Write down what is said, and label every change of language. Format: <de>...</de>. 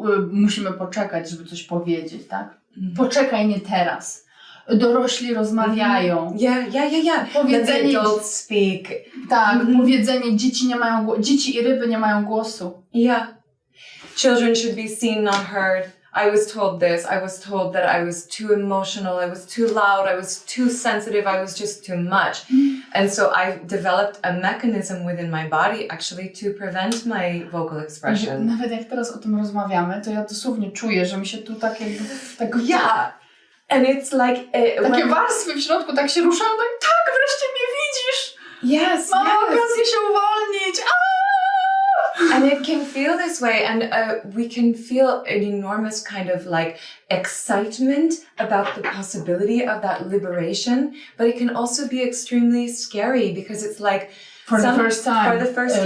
<pl>Musimy poczekać, żeby coś powiedzieć, tak? Poczekaj, nie teraz. Dorośli rozmawiają.</pl> <en>Yeah.</en> <pl>Powiedzenie,</pl> <en>Let the adults speak.</en> <pl>Tak, powiedzenie, dzieci i ryby nie mają głosu.</pl> <en>Yeah. Children should be seen, not heard. I was told this. I was told that I was too emotional, I was too loud, I was too sensitive, I was just too much. And so I developed a mechanism within my body actually to prevent my vocal expression.</en> <pl>Nawet jak teraz o tym rozmawiamy, to ja dosłownie czuję, że mi się tu tak jakby tego...</pl> <en>Yeah. And it's like...</en> <pl>Takie warstwy w środku tak się ruszają, tak, wreszcie mnie widzisz!</pl> <en>Yes,</en> <pl>Mam okazję się uwolnić!</pl> <en>And it can feel this way, and we can feel an enormous kind of like excitement about the possibility of that liberation, but it can also be extremely scary because it's like For the first</en>